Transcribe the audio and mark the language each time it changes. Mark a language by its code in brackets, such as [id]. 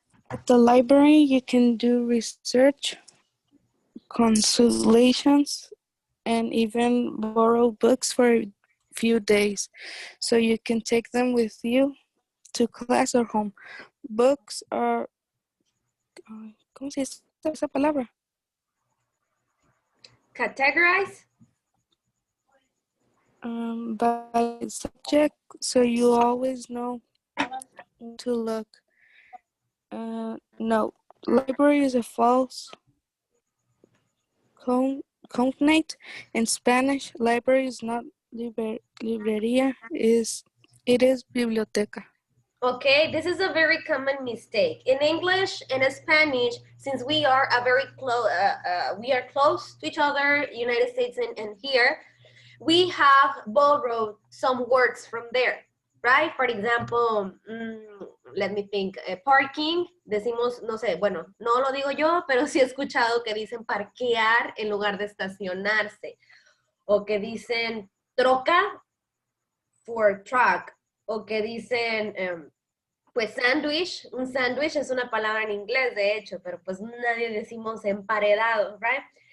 [en] At the library, you can do research, consultations, and even borrow books for a few days. So you can take them with you to class or home. Books are, [es] ¿cómo se dice esa palabra? [en] Categorize? By subject, so you always know where to look. No, library is a false cognate. In Spanish, library is not librería, it is biblioteca. Okay, this is a very common mistake. In English and Spanish, since we are close to each other, United States and here, we have borrowed some words from there, right? For example, let me think, [es] parking, decimos, no sé, bueno, no lo digo yo, pero sí he escuchado que dicen parquear en lugar de estacionarse, o que dicen troca for truck, o que dicen, pues sándwich, un sándwich es una palabra en inglés, de hecho, pero pues nadie decimos emparedado, right?